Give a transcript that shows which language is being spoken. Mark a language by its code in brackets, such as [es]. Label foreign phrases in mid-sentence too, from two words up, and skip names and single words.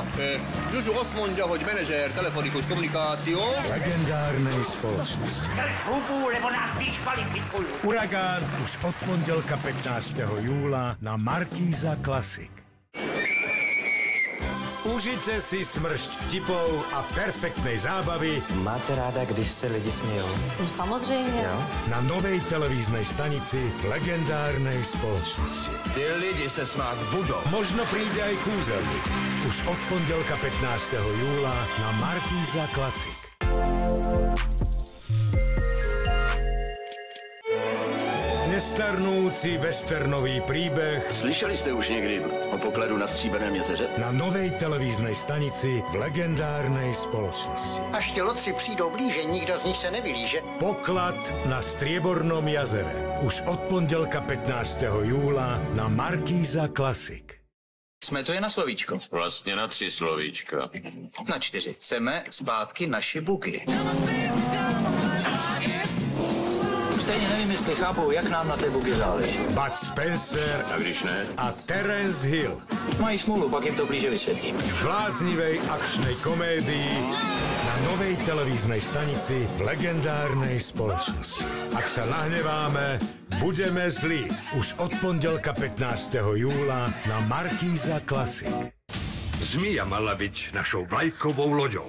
[sk] Žužu osmonďa, hoď manažér, telefoniku, komunikáciu. legendárnej spoločnosti. [cs] Šupu, nebo nás diskvalifikujú. [sk] Uragán už od pondelka 15. júla na Markíza Klasik. Užite si smršť vtipov a perfektnej zábavy [cs] Máte ráda, když se lidi smějou? [sk] No samozrejme. na novej televíznej stanici v legendárnej spoločnosti. [cs] Ty lidi se smát budou. [sk] Možno príde aj kúzelník. Už od pondelka 15. júla na Markíza Klasik. Nestarnúci westernový príbeh [cs] Slyšeli jste už někdy o pokladu na Stříbrném jezeře? [sk] na novej televíznej stanici v legendárnej spoločnosti. [cs] Až ti lodci přijdou blíže, nikdo z nich se nevylíže. [sk] Poklad na Striebornom jazere. Už od pondelka 15. júla na Markíza Klasik. [cs] Jsme tu je na slovíčko. Vlastně na 3 slovíčka. Na 4. Chceme zpátky naši buky. Stejně nevím, jestli chápou, jak nám na té buky záleží. [sk] Bud Spencer [cs] A když ne? [sk] a Terence Hill [cs] Mají smůlu, pak jim to blíže vysvětlím. [sk] v bláznivej akčnej komédii na novej televíznej stanici v legendárnej spoločnosti. Ak sa nahneváme, budeme zlí. Už od pondelka 15. júla na Markíza Klasik. Zmija mala byť našou vlajkovou loďou.